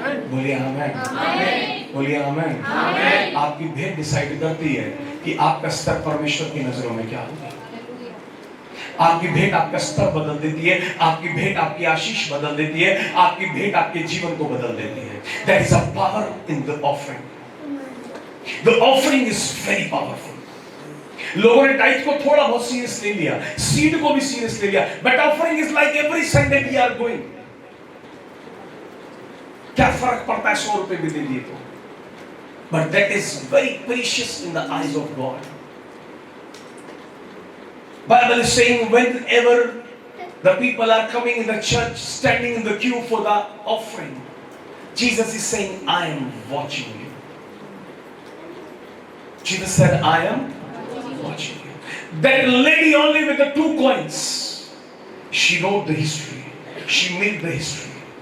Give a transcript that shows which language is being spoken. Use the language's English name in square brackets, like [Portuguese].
[Hindi] बोलिए आमीन। बोलिए आमीन। आपकी भेंट डिसाइड करती है कि आपका स्तर परमेश्वर की नजरों में क्या होगा। आपकी भेंट आपका स्तर बदल देती है, आपकी भेंट आपकी आशीष बदल देती है, आपकी भेंट आपके जीवन को बदल देती है। [English] There is a power in the offering. The offering is very powerful. [Hindi] लोगों ने टाइट को थोड़ा बहुत सीरियस ले लिया, सीड को भी सीरियस ले लिया, [English] But offering is like every Sunday we are going. [Hindi] क्या फर्क पड़ता है 100 रुपए भी दे दिए तो, [English] But that is very precious in the eyes of God. Bible is saying whenever the people are coming in the church, standing in the queue for the offering, Jesus is saying, I am watching you. Jesus said, I am watching you. That lady only with the 2 coins, she wrote the history. She made the history.